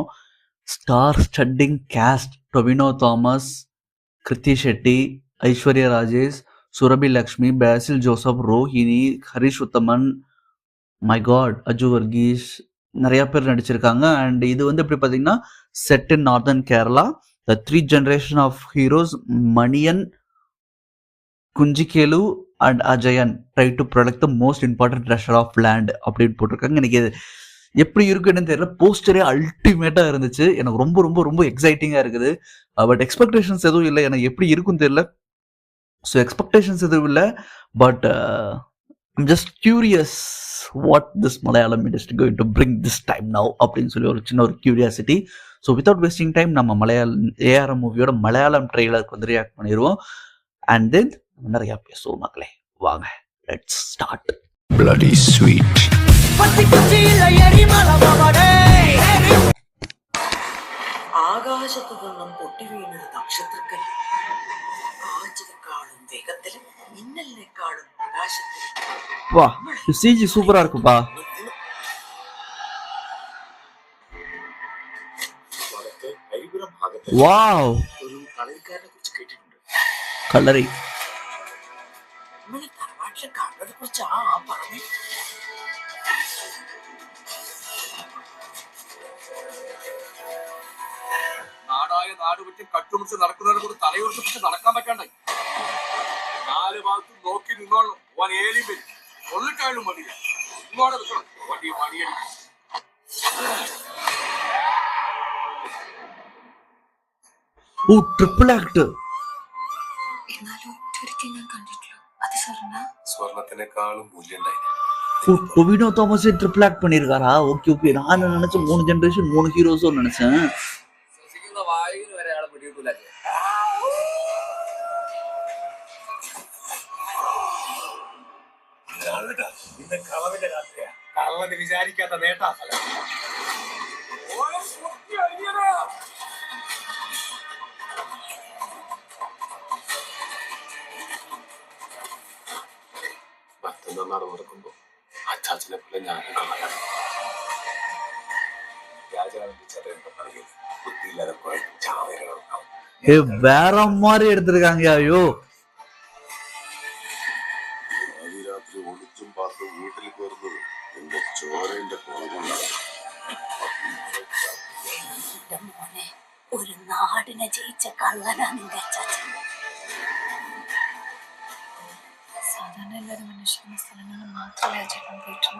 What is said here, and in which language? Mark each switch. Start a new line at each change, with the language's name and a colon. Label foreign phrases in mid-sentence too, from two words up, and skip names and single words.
English: star studding cast
Tamil: டொவினோ தாமஸ், கிருத்தி ஷெட்டி, ஐஸ்வர்யா ராஜேஷ், சுரபி லக்ஷ்மி, பேசில் ஜோசப், ரோஹிணி, ஹரிஷ் உத்தமன்,
English: my god
Tamil: அஜு வர்கீஸ், நிறையா பேர் நடிச்சிருக்காங்க. அண்ட் இது வந்து எப்படி பார்த்தீங்கன்னா
English: set in northern Kerala. the 3 generation of heroes Maniyan, Kunjikelu and Ajayan try to protect the most important treasure of land
Tamil: அப்படின்னு போட்டிருக்காங்க. எனக்கு இது எப்படி இருக்குன்னு தெரியல. போஸ்டரே அல்டிமேட்டாக இருந்துச்சு. எனக்கு ரொம்ப ரொம்ப ரொம்ப எக்ஸைட்டிங்காக இருக்குது. பட் எக்ஸ்பெக்டேஷன்ஸ் எதுவும் இல்லை. எனக்கு எப்படி இருக்குன்னு தெரியல. ஸோ எக்ஸ்பெக்டேஷன்ஸ் எதுவும் இல்லை.
English: but I'm just curious what this Malayalam industry going to bring this time now
Tamil: அப்படின்னு சொல்லி ஒரு சின்ன ஒரு கியூரியாசிட்டி.
English: so without wasting time
Tamil: நம்ம ஏஆர்எம் மூவியோட மலையாளம் ட்ரெய்லருக்கு வந்து ரியாக்ட் பண்ணிடுவோம்.
English: and then
Tamil: நிறைய பேசுவோம் மக்களே. வாங்க,
English: let's start. Bloody sweet.
Malayalam: ആകാശത്തു നിന്നും പൊട്ടി വീണ നക്ഷത്രക്കൽ കാറ്റിനെക്കാളും വേഗത്തിലും മിന്നലിനെക്കാളും പ്രകാശത്തിലും
Tamil: வா, சிஜி சூப்பரா இருக்குப்பா. வாவ்,
Malayalam: ഒരു കളരിക്കാരനെ കുറിച്ച് കേട്ടിട്ടുണ്ട്. കളരി നമ്മളെ തറവാട്ടിലെ കളറിനെ കുറിച്ച് പറഞ്ഞു. നാടായ നാട് വിട്ട് കട്ടുമുടിച്ച് നടക്കുന്നതിനെ കൂടി തലയുറപ്പിച്ച് നടക്കാൻ പറ്റാണ്ടായി. 4 ഭാഗത്തും നോക്കി നിന്നോളൂ. ഓൻ ഏലിയും വരും, കൊള്ളിട്ടായാലും മതിയില്ല. ഇങ്ങോടെ നിൽക്കണം, വണ്ടി മണിയടി.
English: oh, triple act.
Malayalam: എന്നാലും ഒരിക്കലും ഞാൻ കണ്ടിട്ടില്ല. അത് സ്വർണത്തിനേക്കാളും മൂല്യം
Tamil: ஓ, டொவினோ தாமஸ்
English: triple act
Tamil: பண்ணியிருக்காரா?
English: okay okay.
Tamil: நான் நினைச்சேன்
English: 3 generation 3 heroes
Tamil: நினைச்சேன்.
Malayalam: ശ്വസിക്കുന്ന വായുവിന് വരെ ആളെ പിടികൂല. ഇന്ന് കളവിന്റെ രാത്രിയാ. കള്ളന് വിചാരിക്കാത്ത നേട്ടാ ഫലം. നട നടക്കുമ്പോ അച്ചാച്ചനെ പോലെ ഞാനും കാണാം. രാജാവിന്റെ പറയും ബുദ്ധിയില്ലാതെ പോയി ചാവേറുണ്ടാവും.
Tamil: ஏ, வேற மாதிரி எடுத்திருக்காங்க. ஐயோ,
Malayalam: രാത്രി ഒളിച്ചും പാർത്ത് വീട്ടിൽ കയറുന്നത് എന്റെ ചോരന്റെ കുറവുണ്ടാവും. മോനെ, ഒരു നാടിനെ ജയിച്ച കള്ളനാ നിന്റെ അച്ചാച്ചൻ. സാധാരണ എല്ലാവരും മനുഷ്യരുടെ സ്ഥലങ്ങളിൽ മാത്രമേ അച്ചടക്കം പോയിട്ടുള്ളൂ.